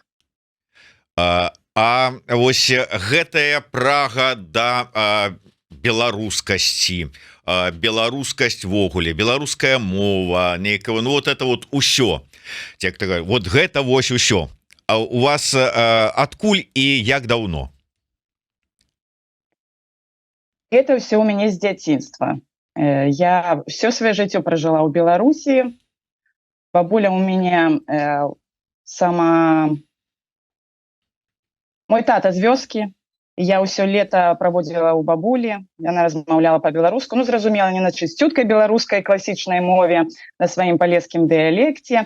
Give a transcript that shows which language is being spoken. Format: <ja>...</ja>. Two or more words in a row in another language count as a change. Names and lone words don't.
<be>А вось гэтая прага да беларускасці, беларускасць вогуле, беларуская мова, некага,</be> <ru>ну вот это вот</ru> <be>усё. Вот гэта вось усё. А у вас адкуль і як даўно?</be> <ru>Это все у меня с дзяцінства. Я все свое жыццё прожила ў Беларусі.</ru> <be>Бабуля</be> <ru>у меня</ru> <be>Мой тата з вёскі. Я ўсё лета праводзіла ў бабулі. Яна размаўляла па-беларуску. Ну, зразумела, не на чысцюткай беларускай класічнай мове, на сваім палескім дыялекце.</be>